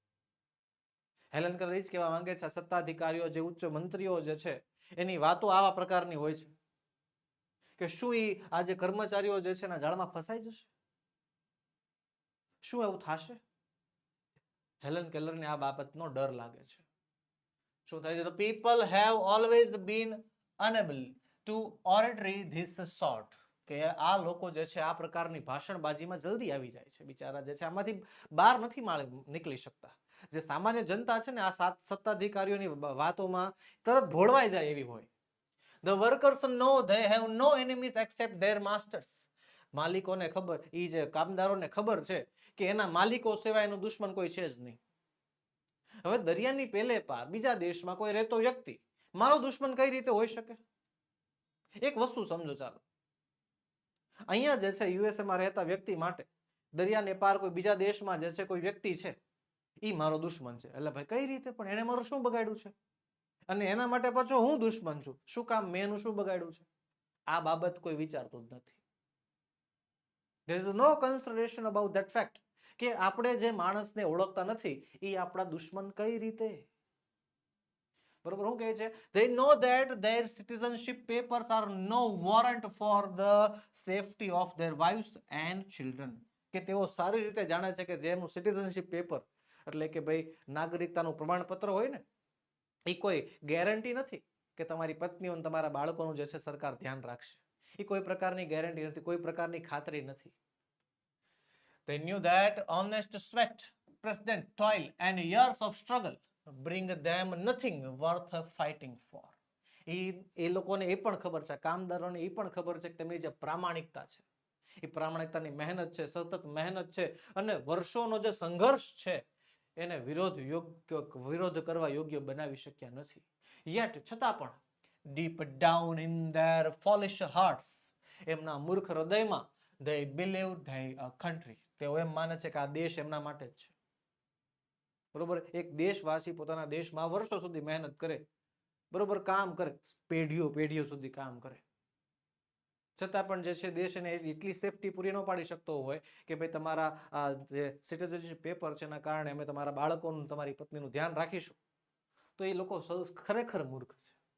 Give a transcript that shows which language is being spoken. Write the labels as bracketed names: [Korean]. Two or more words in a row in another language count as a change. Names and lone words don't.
[Gujarati] હેલન કેલર એ જ કહેવા માંગે છે સત્તાધિકારીઓ, જે ઉચ્ચ મંત્રીઓ જે છે, એની વાતો આવા પ્રકારની હોય છે કે શું એ આ જે કર્મચારીઓ જે છે એના જાળમાં ફસાઈ જશે? શું એવું થશે? હેલન કેલરને આ બાબતનો ડર લાગે છે. શું થાય છે? [English] The people have always been unable to oratory this sort. [Gujarati] કે આ લોકો જે છે આ પ્રકારની ભાષણબાજીમાં જલ્દી આવી જાય છે, બિચારા જે છે આમાંથી બહાર નથી નીકળી શકતા. જે સામાન્ય જનતા છે ને આ સત્તાધિકારીઓની વાતોમાં તરત ભોળવાઈ જાય એવી હોય. [English] The workers know they have no enemies except their masters. [Gujarati] માલિકોને ખબર, એ જે કામદારોને ખબર છે કે એના માલિકો સિવાય એનું દુશ્મન કોઈ છે જ નહીં. હવે દરિયાની પેલે પાર બીજા દેશમાં કોઈ રહેતો વ્યક્તિ મારો દુશ્મન કઈ રીતે હોઈ શકે? એક વસ્તુ સમજો, ચાલો, અહીંયા જે છે યુએસએમાં રહેતા વ્યક્તિ માટે દરિયાને પાર કોઈ બીજા દેશમાં જે છે કોઈ વ્યક્તિ છે, એ મારો દુશ્મન છે. એટલે ભાઈ કઈ રીતે? પણ એને મારું શું બગાડ્યું છે? અને એના માટે પાછો હું દુશ્મન છું, શું કામ? મેં એનું શું બગાડ્યું છે? આ બાબત કોઈ વિચારતું જ નથી. [English] There is no consideration about that fact [Gujarati] કે આપણે જે માણસને ઓળખતા નથી એ આપણા દુશ્મન કઈ રીતે? બરોબર, શું કહે છે? [English] They know that their citizenship papers are no warrant for the safety of their wives and children. [Gujarati] કે તેઓ સારી રીતે જાણે છે કે જેનું [English] citizenship paper [Gujarati] એટલે કે ભાઈ નાગરિકતાનું પ્રમાણપત્ર હોય ને, એ કોઈ ગેરંટી નથી કે તમારી પત્નીઓ અને તમારા બાળકોનું જે છે સરકાર ધ્યાન રાખશે. એ કોઈ પ્રકારની ગેરંટી નથી, કોઈ પ્રકારની ખાતરી નથી. [English] They knew that honest sweat, present toil and years of struggle bring them nothing worth fighting for. [Gujarati] એ લોકોને એ પણ ખબર છે, કામદારોને એ પણ ખબર છે કે તેમની જે પ્રામાણિકતા છે, એ પ્રામાણિકતાની મહેનત છે, સતત મહેનત છે અને વર્ષોનો જે સંઘર્ષ છે એને વિરોધ કરવા યોગ્ય બનાવી શક્યા નથી. [English] Yet [Gujarati] છતાં પણ [English] deep down in their foolish hearts, [Gujarati] એમના મૂર્ખ હૃદયમાં, [English] they believe they are country, [Gujarati] તેઓ એમ માને છે કે આ દેશ એમના માટે જ છે. બરોબર, એક દેશવાસી પોતાના દેશમાં વર્ષો સુધી મહેનત કરે, બરોબર, કામ કરે, પેઢીઓ સુધી કામ કરે, છતાં પણ જે છે દેશ એને એટલી સેફટી પૂરી ન પાડી શકતો હોય કે ભાઈ તમારા આ જે [English] citizenship paper [Gujarati] છે એના કારણે અમે તમારા બાળકોનું, તમારી પત્નીનું ધ્યાન રાખીશું, તો એ લોકો ખરેખર મૂર્ખ છે.